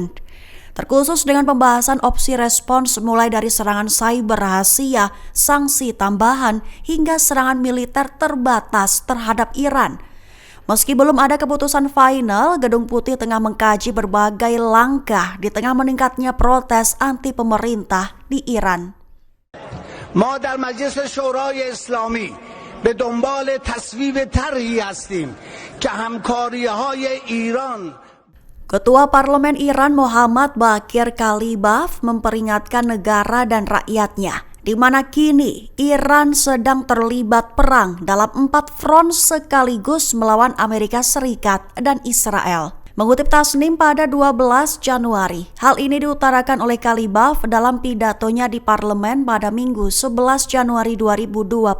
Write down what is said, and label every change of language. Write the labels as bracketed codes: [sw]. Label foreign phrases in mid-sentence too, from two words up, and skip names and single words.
[id] Terkhusus dengan pembahasan opsi respons mulai dari serangan cyber rahasia, sanksi tambahan, hingga serangan militer terbatas terhadap Iran. Meski belum ada keputusan final, Gedung Putih tengah mengkaji berbagai langkah di tengah meningkatnya protes anti pemerintah di Iran. [fa] ما در مجلس شورای اسلامی به دنبال تصویب طرحی هستیم که همکاری‌های ایران. [id] Ketua Parlemen Iran Mohammad Bakir Kalibaf memperingatkan negara dan rakyatnya di mana kini Iran sedang terlibat perang dalam 4 front sekaligus melawan Amerika Serikat dan Israel. Mengutip Tasnim pada 12 Januari, hal ini diutarakan oleh Kalibaf dalam pidatonya di parlemen pada Minggu 11 Januari 2026.